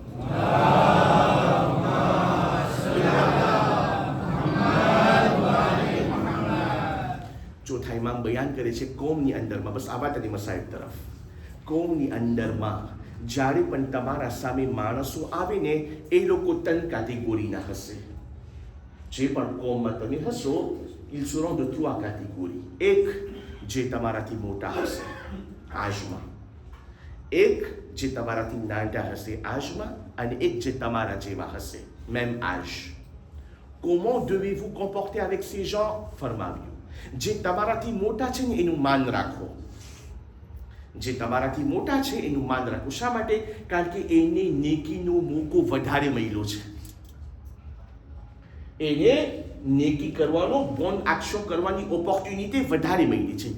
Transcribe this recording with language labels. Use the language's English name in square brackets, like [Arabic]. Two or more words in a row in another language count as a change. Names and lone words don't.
[Gujarati] ચોથા ઇમામ બયાન કરે છે કોમની અંદરમાં, બસ આ વાત અને મસાઇલ તરફ. કોમની અંદરમાં જ્યારે પણ તમારા સામે માણસો આવે ને, એ લોકો ત્રણ કેટેગરીના હશે. જે પણ કોમમાં તમે હશો, [French] ils seront de trois catégories. [Gujarati] એક જે તમારાથી મોટા હશે આજમાં, એક જે તમારાથી નાના હશે આજમાં, અને એક જે તમારા જેવા હશે [French] même âge. Comment devez-vous comporter avec ces gens? [Gujarati] ફરમાવ્યું, જે તમારાથી મોટા છે ને એનું માન રાખો. જે તમારાથી મોટા છે એનું માન રાખો. શા માટે? કારણ કે એને નેકીનો મોકો વધારે મળ્યો છે. એને નેકી કરવાનો બોન્ડ આક્ષેપ કરવાની ઓપોર્ચ્યુનિટી વધારે મળી છે.